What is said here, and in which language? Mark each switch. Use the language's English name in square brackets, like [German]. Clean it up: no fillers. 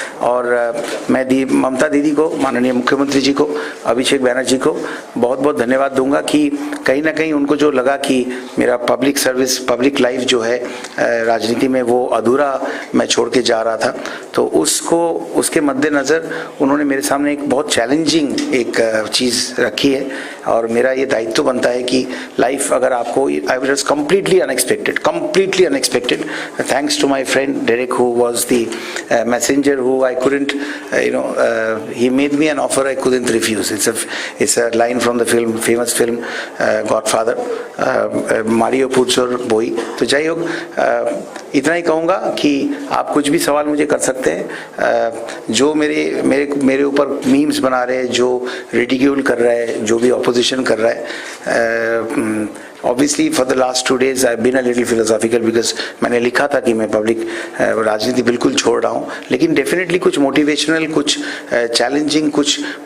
[Hindi] और मैं ममता दीदी को, माननीय मुख्यमंत्री जी को, अभिषेक बैनर्जी को बहुत बहुत धन्यवाद दूंगा कि कहीं ना कहीं उनको जो लगा कि मेरा पब्लिक सर्विस, पब्लिक लाइफ जो है राजनीति में वो अधूरा मैं छोड़ के जा रहा था, तो उसके मद्देनज़र उन्होंने मेरे सामने एक बहुत चैलेंजिंग एक चीज़ रखी है। और मेरा ये दायित्व बनता है कि लाइफ अगर आपको, [English] I was completely unexpected, thanks to my friend Derek who was the messenger who I couldn't he made me an offer I couldn't refuse. It's a line from the film, famous film Godfather, Mario Puzo boy. [Hindi] तो [Bangla] जाई होक, [Hindi] इतना ही कहूँगा कि आप कुछ भी सवाल मुझे कर सकते हैं। जो मेरे ऊपर मीम्स बना रहे हैं, जो रिडिक्यूल कर रहा है, जो भी ऑपोजिशन कर रहा है, [English] obviously for the last 2 days I've been a little philosophical because [Hindi] मैंने लिखा था कि मैं पब्लिक राजनीति बिल्कुल छोड़ रहा हूँ, लेकिन डेफिनेटली कुछ मोटिवेशनल, कुछ चैलेंजिंग, कुछ